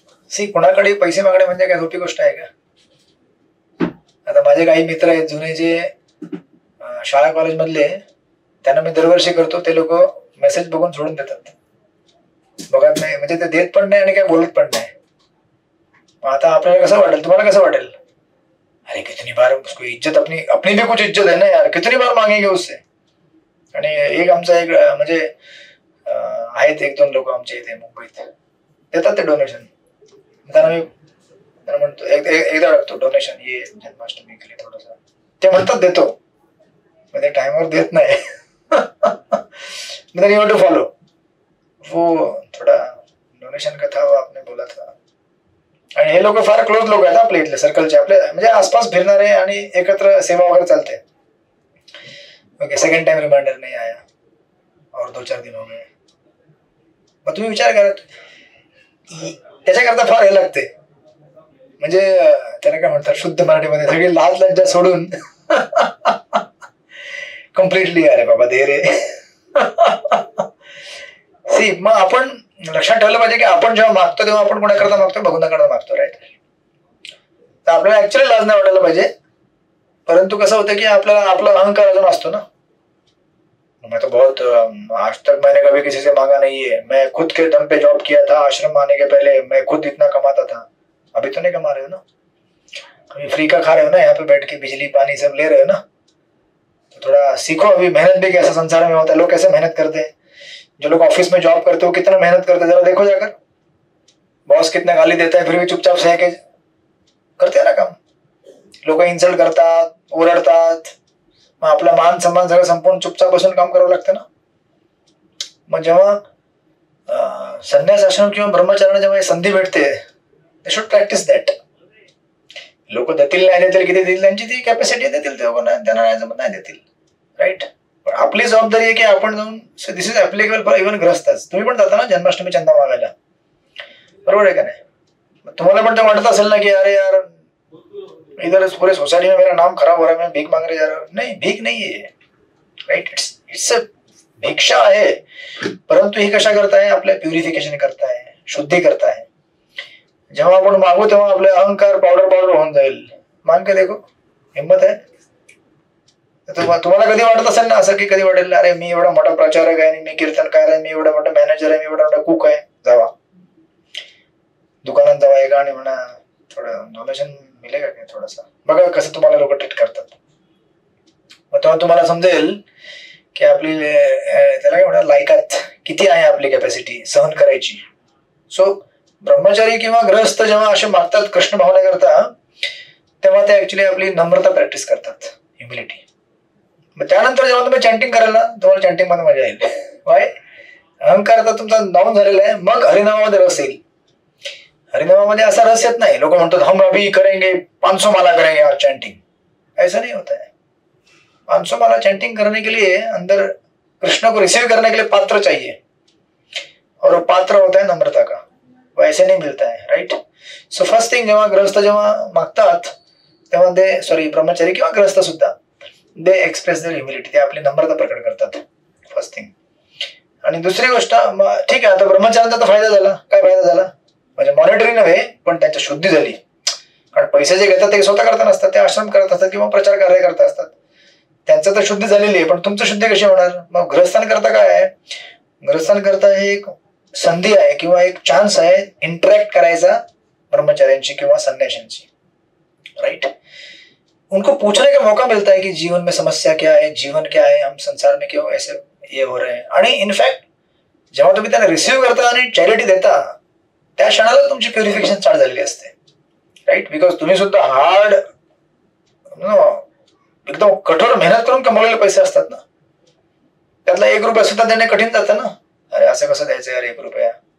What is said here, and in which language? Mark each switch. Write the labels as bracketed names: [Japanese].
[Marathi] C, कुणाकडे पैसे मागणे म्हणजे काय सोपी गोष्ट आहे का? आता माझे काही मित्र आहेत जुने, जे शाळा कॉलेज मधले, त्यांना मी दरवर्षी करतो. ते लोक मेसेज बघून सोडून देतात, बघत नाही, म्हणजे ते देत पण नाही आणि काय बोलत पण नाही. आता आपल्याला कसं वाटेल? तुम्हाला कसं वाटेल? [Hindi] अरे कितनी बार उसको इज्जत, अपनी भी कुछ इज्जत है ना यार, कितनी बार मांगेंगे उससे. [Marathi] आणि एक आमचा एक म्हणजे आहेत 1-2 लोक आमच्या इथे मुंबईत, देतात ते डोनेशन. त्यांना म्हणतो एकदा टाकतो डोनेशन, [Hindi] ये जन्माष्टमी के लिए [Marathi] थोडंसं. ते म्हणतात देतो, पण ते टाइमवर देत नाही. [English] then you have to follow [Hindi] वो थोडा डोनेशन का था, वो आपने बोला था. [Marathi] आणि हे लोक फार क्लोज लोक आहेत आपल्या इथले सर्कलचे, आपले म्हणजे आसपास फिरणारे, आणि एकत्र सेवा वगैरे चालते. [Hindi] ओके, सेकंड टाइम रिमाइंडर नहीं आया और 2-4 दिन हो गए. [Marathi] मग तुम्ही विचार करा, त्याच्याकरता फार हे लागते. म्हणजे त्याला काय म्हणतात शुद्ध मराठीमध्ये, सगळी लाज लज्जा सोडून कम्प्लिटली अरे बाबा दे रे. सी, मग आपण लक्षात ठेवलं पाहिजे की आपण जेव्हा मागतो तेव्हा आपण कोणाकरता मागतो? भगवंताकडे मागतो, राईट. तर आपल्याला ऍक्च्युअली लाज नाही वाटायला पाहिजे. परंतु कसं होतं की आपल्याला आपला अहंकार अजून असतो ना. [Hindi] मैं तो बहुत आज तक मैंने कभी किसी से मांगा नहीं है, मैं खुद के दम पे जॉब किया था, आश्रम आने के पहले मैं खुद इतना कमाता था. अभी तो नहीं कमा रहे हो ना, अभी फ्री का खा रहे हो ना, यहाँ पे बैठ के बिजली पानी सब ले रहे हो ना. तो थोड़ा सीखो अभी, मेहनत भी कैसा संसार में होता है, लोग कैसे मेहनत करते हैं. जो लोग ऑफिस में जॉब करते हो कितना मेहनत करते हैं, जरा देखो जाकर. बॉस कितना गाली देता है, फिर भी चुपचाप सह के करते ना काम. [Marathi] लोक इन्सल्ट करतात, ओरडतात, मग आपला मान सन्मान सगळं संपून चुपचाप बसून काम करावं लागतं ना. मग जेव्हा संन्यास आश्रम किंवा ब्रह्मचार्याने जेव्हा संधी भेटते, [English] They should practise that. [Marathi] लोक देतील नाही देतील, किती देतील, त्यांची ती कॅपॅसिटी देतील, त्यांना नाही जमत नाही देतील, राईट. पण आपली जबाबदारी आहे की आपण जाऊन, [English] this is applicable for even [Marathi] ग्रस्ताच. तुम्ही पण जाता ना जन्माष्टमी चंदा मागायला, बरोबर आहे का नाही? तुम्हाला पण ते वाटत असेल ना की [Hindi] अरे यार इधर पूरे सोसाइटी में मेरा नाम खराब हो रहा है, मैं भीख मांग रहे जा रहा हूँ. नहीं, भीख नहीं है, राइट? [Marathi] इट्स अ भिक्षा आहे, परंतु ही कशा करताय? आपल्या प्युरिफिकेशन करताय, शुद्धी करताय. जेव्हा आपण मागू तेव्हा आपले अहंकार पावडर होऊन जाईल. [Hindi] मांग के देखो, [Marathi] हिंमत आहे. तुम्हाला कधी वाटत असेल ना असं की कधी वाटेल अरे मी एवढा मोठा प्रचारक आहे, मी कीर्तनकार आहे, मी एवढा मोठा मॅनेजर आहे, मी एवढा मोठा कुक आहे. जावा दुकानात जावा एका आणि म्हणा थोडं डोनेशन मिळेल का थोडासा. बघा कसं तुम्हाला लोक ट्रीट करतात. मग तेव्हा तुम्हाला समजेल की आपली त्याला काय म्हणा लायकात किती आहे, आपली कॅपॅसिटी सहन करायची. सो ब्रह्मचारी किंवा ग्रहस्थ जेव्हा असे मागतात कृष्ण भावना करता, तेव्हा ते ऍक्च्युली आपली नम्रता प्रॅक्टिस करतात, ह्युमिलिटी. मग त्यानंतर जेव्हा तुम्ही चॅन्टिंग कराल ना, तुम्हाला चॅन्टिंग मध्ये मजा येईल. वाय? अहंकार तर तुमचा डाऊन झालेला आहे. मग हरिनामामध्ये रस येईल. हरिनामामध्ये असा रस येत नाही. लोक म्हणतात [Hindi] हम अभी करेंगे 500 माला करेंगे और चैंटिंग. ऐसा नहीं होता है. 500 माला चैंटिंग करने के लिए अंदर कृष्ण को रिसीव करने के लिए पात्र चाहिए, और वो पात्र होता है नम्रता का. वो ऐसे नहीं मिलता है, राइट? [Marathi] सो फर्स्ट थिंग जेव्हा ग्रहस्थ जेव्हा मागतात तेव्हा ते सॉरी ब्रह्मचारी किंवा ग्रहस्थ सुद्धा [English] They express their humility. [Marathi] ते आपली नम्रता प्रकट करतात, फर्स्ट थिंग. आणि दुसरी गोष्ट, ठीक आहे आता ब्रह्मचार्यांचा तर फायदा झाला. काय फायदा झाला? म्हणजे मॉनिटरी नव्हे पण त्यांची शुद्धी झाली. कारण पैसे जे घेतात ते स्वतः करता नसतात, ते आश्रम करत असतात किंवा प्रचार कार्य करत असतात. त्यांचं तर शुद्धी झालेली आहे, पण तुमचं शुद्धी कशी होणार? मग गृहस्थान करता काय आहे? गृहस्थान करता हे एक संधी आहे किंवा एक चान्स आहे इंटरॅक्ट करायचा ब्रह्मचार्यांची किंवा संन्याशांची, राइट? [Hindi] उनको पूछने का मौका मिलता है कि जीवन में समस्या क्या है, जीवन क्या है, हम संसार में क्यों ऐसे ये हो रहे हैं. [Marathi] आणि इनफॅक्ट जेव्हा तुम्ही त्यांना रिसिव्ह करता आणि चॅरिटी देता, त्या क्षणाला तुमची प्युरिफिकेशन स्टार्ट झालेली असते, राईट? बिकॉज तुम्ही सुद्धा हार्ड एकदम कठोर मेहनत करून कमवलेले पैसे असतात ना. त्यातला 1 रुपया सुद्धा देणे कठीण जातं ना. अरे असं कसं द्यायचं यार 1 रुपया?